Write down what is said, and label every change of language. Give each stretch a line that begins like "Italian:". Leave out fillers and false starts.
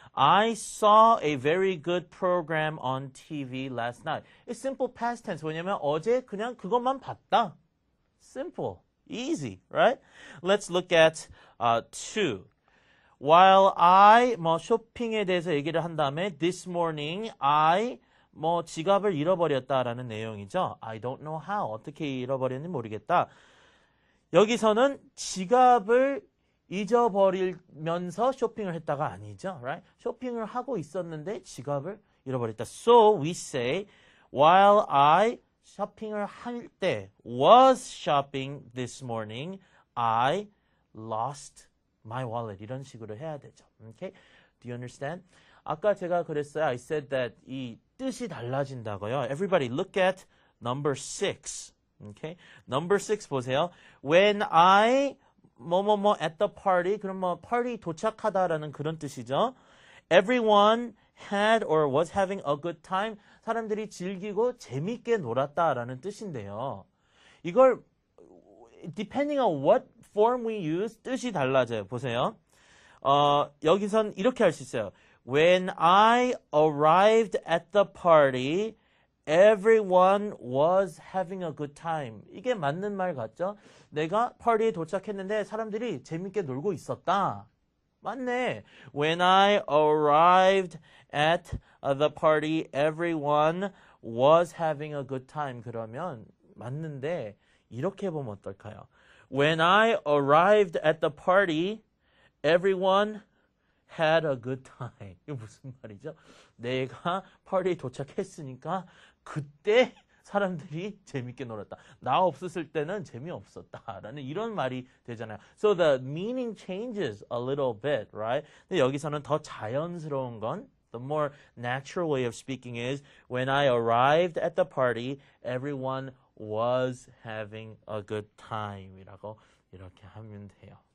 English: I saw a very good program on TV last night. It's simple past tense.
Korean: 왜냐면 어제 그냥 그것만 봤다.
English: Simple, easy, right? Let's look at 2. While I
Korean: 쇼핑에 대해서 얘기를 한 다음에
English: this morning I
Korean: 지갑을 잃어버렸다라는 내용이죠.
English: I don't know how.
Korean: 어떻게 잃어버렸는지 모르겠다. 여기서는 지갑을 잊어버리면서 쇼핑을 했다가 아니죠.
English: Right?
Korean: 쇼핑을 하고 있었는데 지갑을 잃어버렸다.
English: So we say, while I
Korean: 쇼핑을 할 때
English: was shopping this morning, I lost my wallet.
Korean: 이런 식으로 해야 되죠. Okay?
English: Do you understand?
Korean: 아까 제가 그랬어요.
English: I said that
Korean: 이 뜻이 달라진다고요.
English: Everybody look at number 6. Okay.
Korean: Number 6 보세요. When I 뭐뭐뭐
English: at the party
Korean: 그럼 뭐 party 도착하다라는 그런 뜻이죠.
English: Everyone had or was having a good time.
Korean: 사람들이 즐기고 재밌게 놀았다라는 뜻인데요. 이걸
English: depending on what form we use
Korean: 뜻이 달라져요. 보세요. 여기선 이렇게 할 수 있어요.
English: When I arrived at the party, everyone was having a good time.
Korean: 이게 맞는 말 같죠? 내가 파티에 도착했는데 사람들이 재밌게 놀고 있었다. 맞네.
English: When I arrived at the party, everyone was having a good time.
Korean: 그러면 맞는데 이렇게 해보면 어떨까요?
English: When I arrived at the party, everyone had a good time.
Korean: 이게 무슨 말이죠? 내가 파티에 도착했으니까 그때 사람들이 재밌게 놀았다. 나 없었을 때는 재미없었다라는 이런 말이 되잖아요.
English: So the meaning changes a little bit, right?
Korean: 근데 여기서는 더 자연스러운 건
English: the more natural way of speaking is when I arrived at the party, everyone was having a good time
Korean: 이라고 이렇게 하면 돼요.